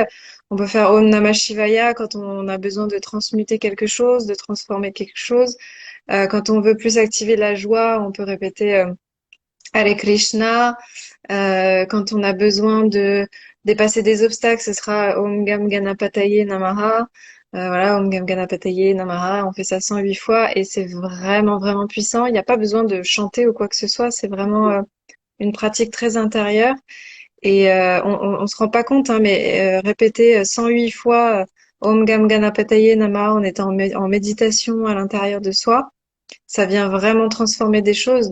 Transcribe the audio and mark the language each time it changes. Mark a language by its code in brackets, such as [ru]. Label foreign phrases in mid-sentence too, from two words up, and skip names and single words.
[fr] On peut faire [sa] ओं नमः शिवाय [fr] quand on a besoin de transmuter quelque chose, de transformer quelque chose. Quand on veut plus activer la joie, on peut répéter [sa] हरे कृष्ण. [fr] Quand on a besoin de dépasser des obstacles, ce sera [sa] ओं गं गणपतये नमः. [fr] Voilà, [sa] ओं गं गणपतये नमः. [fr] On fait ça 108 fois et c'est vraiment, vraiment puissant. Il n'y a pas besoin de chanter ou quoi que ce soit. C'est vraiment une pratique très intérieure. Et on se rend pas compte, hein, mais répéter 108 fois [sa] ओं गं गणपतये नमः [fr] en étant en méditation à l'intérieur de soi, ça vient vraiment transformer des choses.